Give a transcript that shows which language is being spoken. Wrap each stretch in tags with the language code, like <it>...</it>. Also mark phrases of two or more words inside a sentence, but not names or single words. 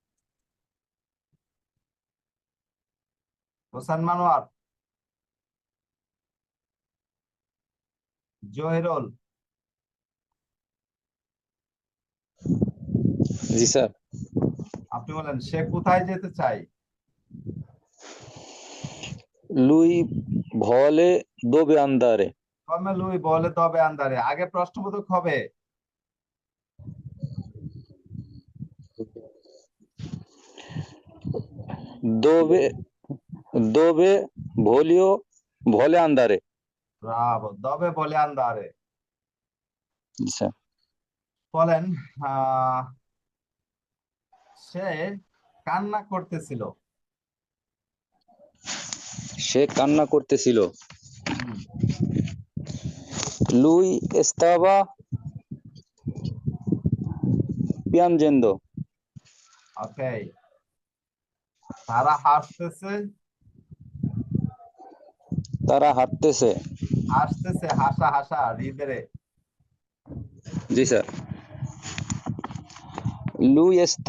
<bn>হোসেন মানোয়ার, জহিরুল, জি স্যার। আপনি বলেন সে কোথায় যেতে চায়?</bn> <it>lui vuole dove andare? come lui vuole dove andare,</it> <bn>আগে প্রশ্নবোধক হবে।</bn> <it>Dove dove vuole andare?</it> <bn>ব্রাভো,</bn> <it>dove vuole andare.</it> <bn>জি স্যার। বলেন সে কান্না করতেছিল। সে কান্না করতেছিল। হুম,</bn> <it>Lui stava piangendo.</it> <bn>ওকে। তারা হাসতেছে, তারা হাঁটতেছে। হাসতেছে, হাসা হাসা হৃদয়ে। জি স্যার।</bn> <it>Lui sta</it>